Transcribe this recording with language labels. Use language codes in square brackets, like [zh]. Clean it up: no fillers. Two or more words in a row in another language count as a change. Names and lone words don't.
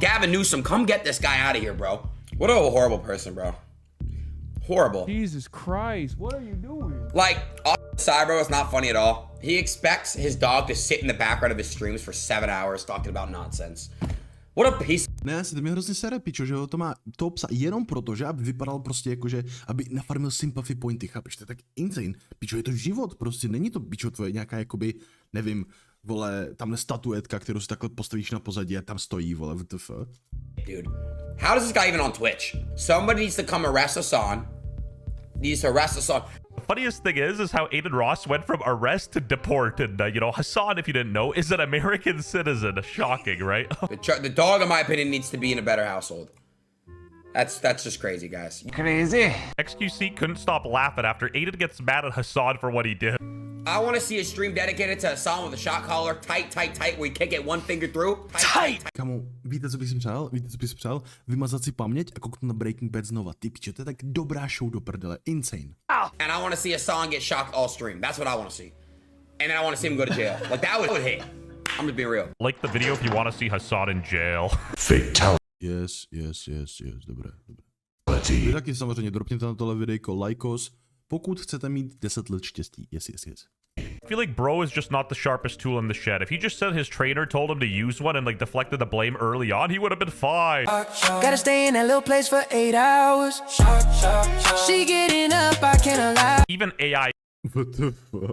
[en] Gavin Newsom, come get this guy out of here, bro. What a horrible person, bro. Horrible. Jesus Christ, what are you doing? Like, side, bro, it's not funny at all. He expects his dog to sit in the background of his streams for 7 hours talking about nonsense. What a piece. [cs] Ne, já si to mě hrozně sere, pičo, že ho to má toho psa jenom proto, že aby vypadal prostě jako, že aby nafarmil sympathy pointy, chápeš, to je tak insane. Pičo, je to život, prostě není to, pičo, tvoje nějaká, jakoby, nevím, vole, tamhle statuetka, kterou si takhle postavíš na pozadí a tam stojí, vole, WTF. [en] Dude, how does this guy even on Twitch? Somebody needs to come arrest Hasan. Needs to arrest Hasan. The funniest thing is how Adin Ross went from arrest to deport. And, you know, Hasan, if you didn't know, is an American citizen. Shocking, right? The dog, in my opinion, needs to be in a better household. That's just crazy, guys. XQC couldn't stop laughing after Adin gets mad at Hasan for what he did. I want to see a stream dedicated to Hasan with a shot collar, tight, where you can't get one finger through. Tight. [cs] Kamu, víte, co bych si přál? Víte, co bych si přál? Vymazat si paměť a kouknout na Breaking Bad znova. Ty piče, to je tak dobrá show do prdele. Insane. [en] And I want to see Hasan get shocked all stream. That's what I want to see. And then I want to see him go to jail. Like, that would hit. I'm just being real. Like the video if you want to see Hasan in jail. Fatality. Yes, [cs] dobré. Vy taky samozřejmě dropněte na tohle videjko lajkos, pokud chcete mít 10 let štěstí. [en] Yes. I feel like bro is just not the sharpest tool in the shed. If he just said his trainer told him to use one and like deflected the blame early on, he would have been fine. Gotta stay in that little place for 8 hours. She getting up, I can't allow. Even AI What the fuck?